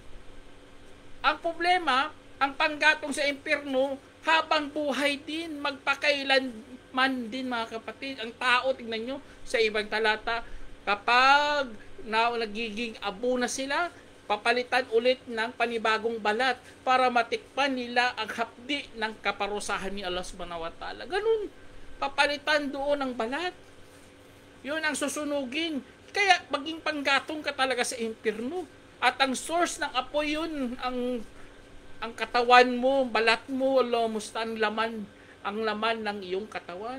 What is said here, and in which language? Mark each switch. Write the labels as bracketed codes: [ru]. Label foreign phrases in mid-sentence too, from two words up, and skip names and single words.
[tl] Ang problema, ang panggatong sa impyerno, habang buhay din, magpakailanman din mga kapatid. Ang tao, tingnan nyo, sa ibang talata, kapag nagiging abo na sila, papalitan ulit ng panibagong balat para matikpan nila ang hapdi ng kaparusahan ni Allah [ar] سبحانه وتعالى. [tl] Ganun, papalitan doon ang balat. Yun ang susunugin. Kaya maging panggatong ka talaga sa impyerno. At ang source ng apoy yun, ang katawan mo, balat mo, musta ang laman ng iyong katawan.